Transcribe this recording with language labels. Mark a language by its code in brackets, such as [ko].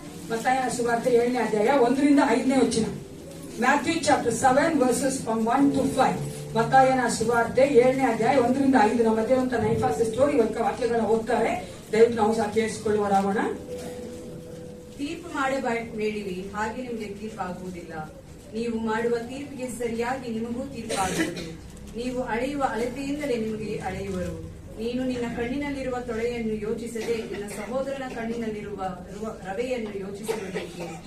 [kn] ಮತ್ತಾಯನ ಸುವಾರ್ತೆ 7ನೇ ಅಧ್ಯಾಯ 1ರಿಂದ 5ನೇ ವಚನ. [en] Matthew chapter 7 verses from 1 to 5. [kn] ಮತ್ತಾಯನ ಸುವಾರ್ತೆ 7ನೇ ಅಧ್ಯಾಯ 1ರಿಂದ 5. ನಮ್ಮ ಮಧ್ಯೆ ಅಂತ ನೈಫಾಸ್ ಸ್ಟೋರಿ ವಾಕ್ಯಗಳನ್ನ ಓದ್ತಾರೆ. ದಯವಿಟ್ಟು ನಾವು ಸಹ ಕೇಳಿಸಿಕೊಳ್ಳುವರಾಗೋಣ. ತೀರ್ಪು ಮಾಡಬೇಡಿರಿ, ಹಾಗೆ ನಿಮಗೆ ತೀರ್ಪಾಗುವುದಿಲ್ಲ. ನೀವು ಮಾಡುವ ತೀರ್ಪಿಗೆ ಸರಿಯಾಗಿ ನಿಮಗೂ ತೀರ್ಪಾಗುವುದು. ನೀವು ಅಳೆಯುವ ಅಳತೆಯಿಂದಲೇ ನಿಮಗೆ ಅಳೆಯುವರು. ನೀನು ನಿನ್ನ ಕಣ್ಣಿನಲ್ಲಿರುವ ತೊಳೆಯನ್ನು ಯೋಚಿಸದೆ ನಿನ್ನ ಸಹೋದರನ ಕಣ್ಣಿನಲ್ಲಿರುವ ರವೆಯನ್ನು ಯೋಚಿಸುವುದಕ್ಕೆ.